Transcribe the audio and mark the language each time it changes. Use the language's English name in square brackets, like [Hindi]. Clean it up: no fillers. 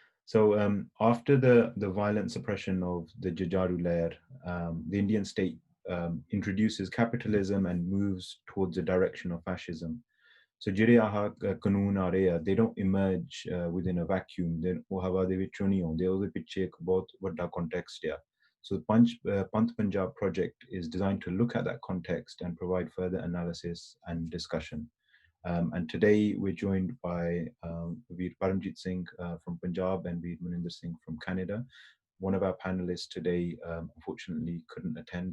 [English] So after the violent suppression of the Jujaru layer, the Indian state introduces capitalism and moves towards a direction of fascism. [Punjabi] So ਜਿਹੜੇ ਆਹ ਕਾਨੂੰਨ ਆ ਰਹੇ ਆ, [English] they don't emerge within a vacuum, [Punjabi] ਉਹ ਹਵਾ ਦੇ ਵਿੱਚੋਂ ਨਹੀਂ ਆਉਂਦੇ, ਉਹਦੇ ਪਿੱਛੇ ਇੱਕ ਬਹੁਤ ਵੱਡਾ context ਆ। [English] So Panth Punjab project is designed to look at that context and provide further analysis and discussion. And today we're joined by Veer Paramjit Singh from Punjab and Veer Maninder Singh from Canada. One of our panelists today unfortunately couldn't attend.